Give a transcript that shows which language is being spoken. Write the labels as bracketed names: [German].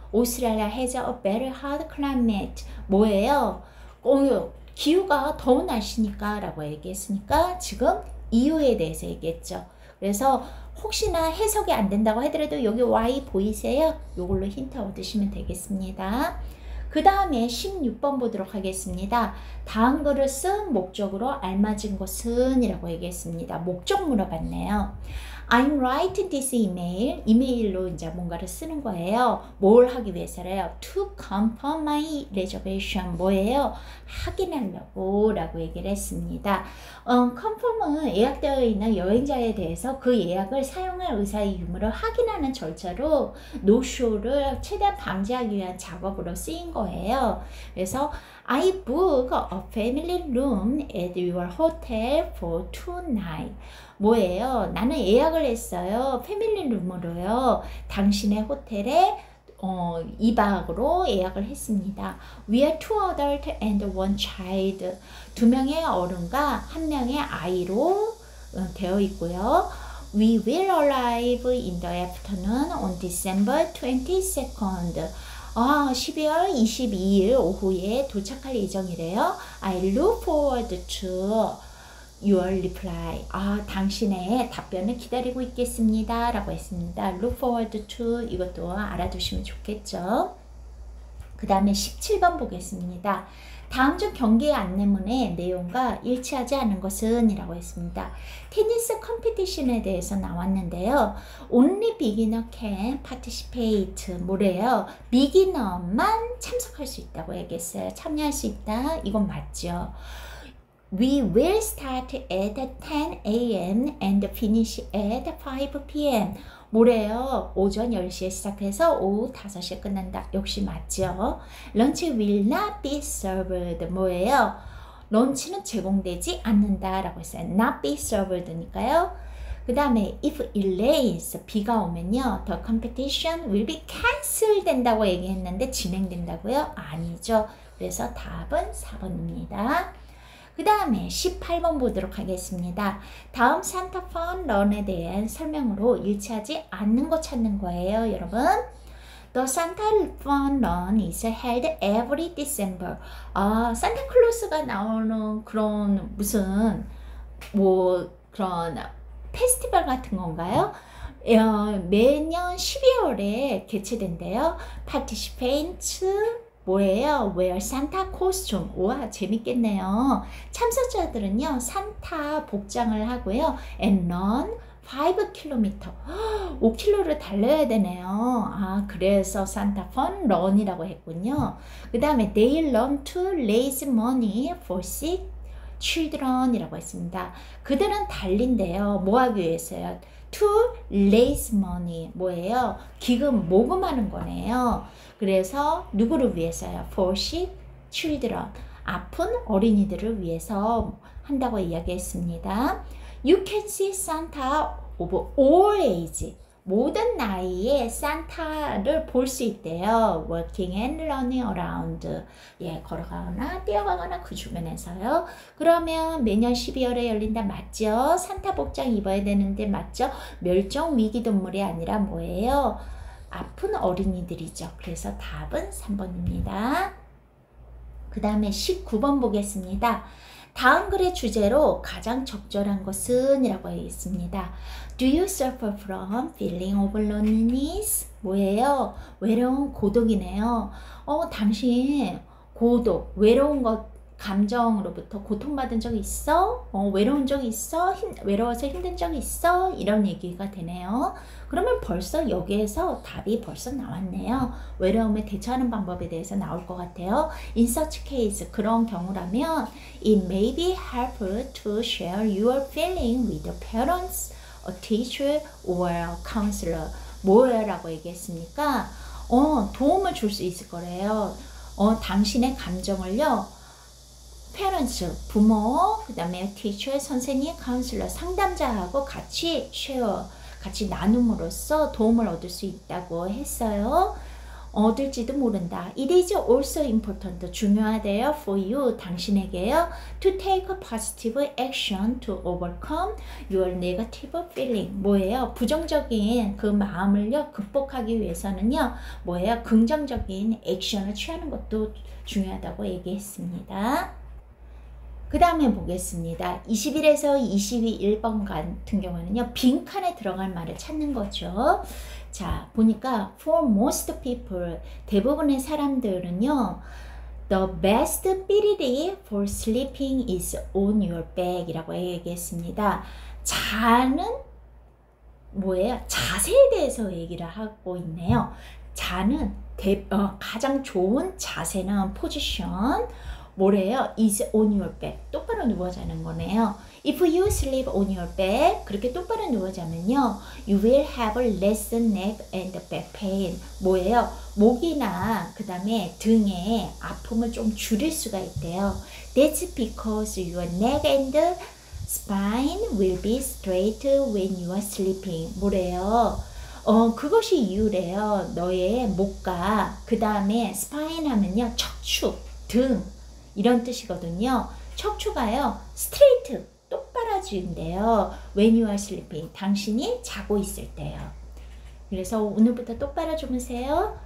[English] Australia has a very hard climate. [Korean] 뭐예요? 기후가 더운 날씨니까 라고 얘기했으니까 지금 이유에 대해서 얘기했죠. 그래서 혹시나 해석이 안 된다고 하더라도 여기 Y 보이세요? 이걸로 힌트 얻으시면 되겠습니다. 그 다음에 16번 보도록 하겠습니다. 다음 글을 쓴 목적으로 알맞은 것은 이라고 얘기했습니다. 목적 물어봤네요. [English] I'm writing this email. [Korean] 이메일로 이제 뭔가를 쓰는 거예요. 뭘 하기 위해서래요? [English] To confirm my reservation. [Korean] 뭐예요? 확인하려고 라고 얘기를 했습니다. confirm은 예약되어 있는 여행자에 대해서 그 예약을 사용할 의사의 유무를 확인하는 절차로 no-show를 최대한 방지하기 위한 작업으로 쓰인 거예요. 그래서 [English] I book a family room at your hotel for 2 nights. [Korean] 뭐예요? 나는 예약을 했어요. 패밀리 룸으로요. 당신의 호텔에 2박으로 예약을 했습니다. [English] We are 2 adult and 1 child. [Korean] 2명의 어른과 1명의 아이로 되어 있고요. [English] We will arrive in the afternoon on December 22nd. [Korean] 12월 22일 오후에 도착할 예정이래요. [English] I look forward to your reply. [Korean] 당신의 답변을 기다리고 있겠습니다. 라고 했습니다. [English] Look forward to [Korean] 이것도 알아두시면 좋겠죠. 그 다음에 17번 보겠습니다. 다음 중 경기의 안내문의 내용과 일치하지 않은 것은 이라고 했습니다. 테니스 컴피티션에 대해서 나왔는데요. [English] Only beginner can participate. [Korean] 뭐래요? 비기너만 참석할 수 있다고 얘기했어요. 참여할 수 있다. 이건 맞죠. [English] We will start at 10 a.m. and finish at 5 p.m. [Korean] 뭐래요? 오전 10시에 시작해서 오후 5시에 끝난다. 역시 맞죠? [English] Lunch will not be served. [Korean] 뭐예요? 런치는 제공되지 않는다 라고 했어요. [English] Not be served니까요. 그 다음에 if it rains, [Korean] 비가 오면요, [English] the competition will be cancelled [Korean] 된다고 얘기했는데 진행된다고요? 아니죠. 그래서 답은 4번입니다. 그 다음에 18번 보도록 하겠습니다. 다음 산타 펀 런에 대한 설명으로 일치하지 않는 거 찾는 거예요, 여러분. [English] The Santa Fun Run is held every December. [Korean] 산타클로스가 나오는 그런 무슨 그런 페스티벌 같은 건가요? 매년 12월에 개최된대요. Participants 뭐예요? [English] Wear Santa costume. [Korean] 우와, 재밌겠네요. 참석자들은요, 산타 복장을 하고요. [English] And run 5km. [Korean] 5km를 달려야 되네요. 그래서 산타 펀 런이라고 했군요. 그 다음에 [English] they run to raise money for sick children [Korean] 이라고 했습니다. 그들은 달린대요. 뭐 하기 위해서요? [English] To raise money. [Korean] 뭐예요? 기금 모금하는 거네요. 그래서 누구를 위해서요? [English] For sick children, [Korean] 아픈 어린이들을 위해서 한다고 이야기했습니다. [English] You can see Santa of all age. [Korean] 모든 나이에 산타를 볼 수 있대요. [English] Walking and running around. [Korean] 예, 걸어가거나 뛰어가거나 그 주변에서요. 그러면 매년 12월에 열린다. 맞죠? 산타 복장 입어야 되는데 맞죠? 멸종 위기 동물이 아니라 뭐예요? 아픈 어린이들이죠. 그래서 답은 3번입니다. 그 다음에 19번 보겠습니다. 다음 글의 주제로 가장 적절한 것은 이라고 했습니다. [English] Do you suffer from feeling of loneliness? [Korean] 뭐예요? 외로운 고독이네요. 당신 고독, 외로운 것, 감정으로부터 고통받은 적 있어? 외로운 적 있어? 외로워서 힘든 적 있어? 이런 얘기가 되네요. 그러면 벌써 여기에서 답이 벌써 나왔네요. 외로움에 대처하는 방법에 대해서 나올 것 같아요. [English] In such case, [Korean] 그런 경우라면 [English] it may be helpful to share your feeling with the parents, a teacher, or a counselor. [Korean] 뭐라고 얘기했습니까? 도움을 줄 수 있을 거래요. 당신의 감정을요. parents, 부모, 그 다음에 teacher, 선생님, counselor, 상담자하고 같이 share, 같이 나눔으로써 도움을 얻을 수 있다고 했어요. 얻을지도 모른다. [English] It is also important, [Korean] 중요하대요. [English] For you, [Korean] 당신에게요. [English] To take a positive action to overcome your negative feeling. [Korean] 뭐예요? 부정적인 그 마음을요, 극복하기 위해서는요, 뭐예요? 긍정적인 액션을 취하는 것도 중요하다고 얘기했습니다. 그 다음에 보겠습니다. 21에서 22번 같은 경우는요. 빈칸에 들어갈 말을 찾는 거죠. 자, 보니까 [English] for most people, [Korean] 대부분의 사람들은요. [English] The best ability for sleeping is on your back [Korean] 이라고 얘기했습니다. 자는 뭐예요? 자세에 대해서 얘기를 하고 있네요. 자는 가장 좋은 자세는 포지션 뭐래요? [English] is on your back. [Korean] 똑바로 누워 자는 거네요. [English] If you sleep on your back, [Korean] 그렇게 똑바로 누워 자면요, [English] you will have less neck and back pain. [Korean] 뭐예요? 목이나 그 다음에 등의 아픔을 좀 줄일 수가 있대요. [English] That's because your neck and spine will be straight when you are sleeping. [Korean] 뭐래요? 그것이 이유래요. 너의 목과 그 다음에 spine 하면요, 척추, 등 이런 뜻이거든요. 척추가요, 스트레이트, 똑바라진대요. [English] When you are sleeping, [Korean] 당신이 자고 있을 때요. 그래서 오늘부터 똑바로 주무세요.